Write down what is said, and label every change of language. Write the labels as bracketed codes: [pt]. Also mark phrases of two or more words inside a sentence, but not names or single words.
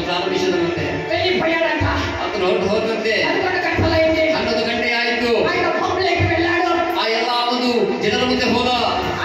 [kn] ನಿಮಿಷದಂತೆ [te] వెళ్ళిపోయాడంట. [kn] ಆತನು ಹೊರಟು ಹೋದಂತೆ [te] 11 గంటలైంది. [kn] 11 ಗಂಟೆ ಆಯಿತು. [te] ఆయన పబ్లిక్ వెళ్ళాడు. [kn] ಆ ಎಲ್ಲ ಒಂದು ಜನರ ಮುಂದೆ ಹೋದ.